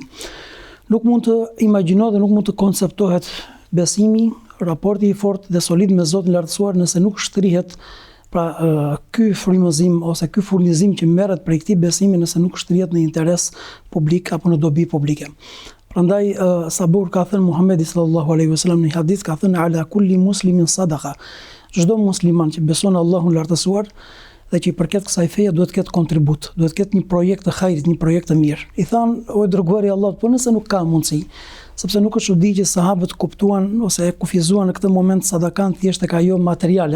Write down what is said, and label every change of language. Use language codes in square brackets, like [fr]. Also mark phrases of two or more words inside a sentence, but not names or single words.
[sq] Nuk mund të imagjinohet dhe nuk mund të konceptohet besimi, raporti i fortë dhe solid me Zotin e lartësuar nëse nuk shtrihet ky frymëzim ose ky furnizim që merret prej këtij besimi nëse nuk shtrihet në interes publik apo në dobi publike. Prandaj sabur ka thënë Muhamedi [ar] صلى الله عليه وسلم [sq] në hadith, ka thënë [ar] على كل مسلم صدقة. [sq] Çdo musliman që beson Allahun lartësuar dhe që i përket kësaj feje duhet të ketë kontribut, duhet të ketë një projekt të hajrit, një projekt të mirë. I thanë, o dërguari i Allahut, po nëse nuk ka mundësi, sepse nuk është çudi që sahabët kuptuan ose e kufizuan në këtë moment sadakan thjesht tek ajo materiale.